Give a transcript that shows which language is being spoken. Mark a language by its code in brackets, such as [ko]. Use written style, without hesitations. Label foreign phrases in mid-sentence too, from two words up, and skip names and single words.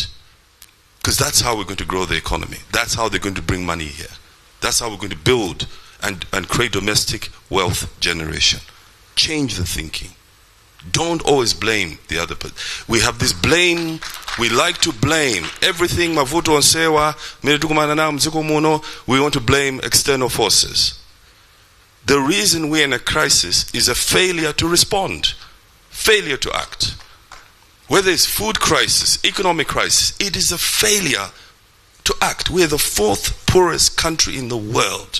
[en] Because that's how we're going to grow the economy. That's how they're going to bring money here. That's how we're going to build and create domestic wealth generation. Change the thinking. Don't always blame the other person. We have this blame. We like to blame everything. [ny] Mavuto onsewa, meretukumanana mziko muno. [en] We want to blame external forces. The reason we're in a crisis is a failure to respond, failure to act. Whether it's food crisis, economic crisis, it is a failure to act. We're the 4th poorest country in the world.